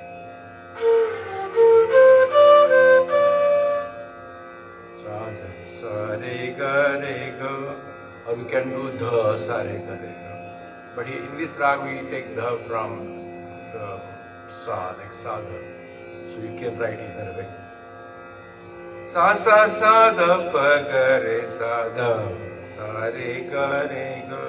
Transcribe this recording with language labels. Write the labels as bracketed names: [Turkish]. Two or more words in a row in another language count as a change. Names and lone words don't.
[English] Sa Re Ga Re Ga. Or we can do Dha Sa Re Ga Re Ga. But in this rag we take Dha from the Sa, like Sa Dha. So you can write either way. Sa Sa Sa Dha Pa Ga Re Sa Dha Sa Re Ga Re Ga.